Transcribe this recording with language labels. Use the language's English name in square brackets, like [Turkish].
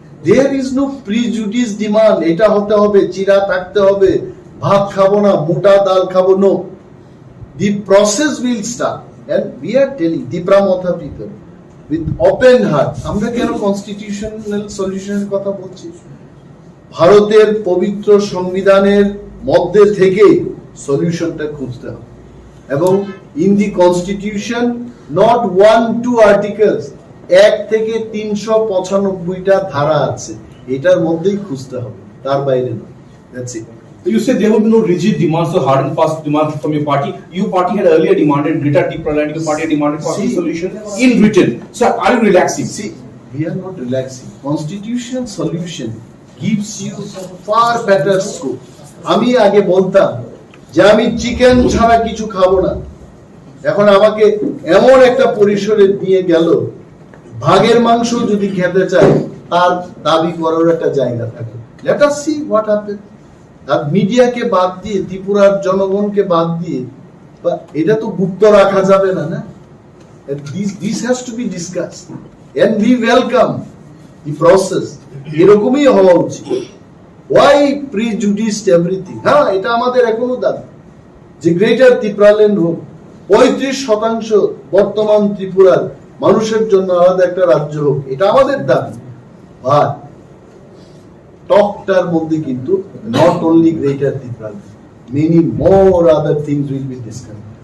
[English] There is no prejudice demand, [Bangla] এটা হতে হবে, চিরা থাকতে হবে, ভাত খাবো না, মোটা ডাল খাবো, no. [English] The process will start, and we are telling Debbarma people with open heart. [Bangla] আমরা কেন কনস্টিটিউশনাল সলিউশনের কথা বলছি? ভারতের পবিত্র সংবিধানের মধ্যে থেকে সলিউশনটা খুঁজতে হবে, এবং [English] in the constitution not 1-2 articles, [Bangla] 1 থেকে 395টা ধারা আছে, এটার মধ্যেই খুঁজতে হবে, তার বাইরে নয়। [English] That's it. So you said there will be no rigid demands or hard and fast demands from your party. Your party had earlier demanded greater deplurality. Your party had demanded constitutional solution in written. So are you relaxing? See, we are not relaxing. Constitutional solution gives you far better scope. [Bangla] আমি আগে বলতাম যে আমি chicken ছাড়া কিছু খাবো না, এখন আমাকে এমন একটা পরিসরে দিয়ে গেল, ভাগের মাংস যদি খেতে চায় তার দাবি করার একটা জায়গা থাকে। [English] Let us see what happens. [Bangla] আর মিডিয়াকে বাদ দিয়ে, ত্রিপুরার জনগণকে বাদ দিয়ে, এটা তো গুপ্ত রাখা যাবে না, না? [English] This has to be discussed, and we welcome the process. [Bangla] এরকমই হওয়া উচিত। [English] Why prejudice everything? [Bangla] হ্যাঁ, এটা আমাদের এখনো দাবি যে গ্রেটার ত্রিপুরাল্যান্ড হোক, 35% বর্তমান ত্রিপুরার মানুষের জন্য আলাদা একটা রাজ্য হোক, এটা আমাদের দাবি। বাট টকটার মধ্যে কিন্তু [English] Not only greater Tripura, many more other things will be discuss.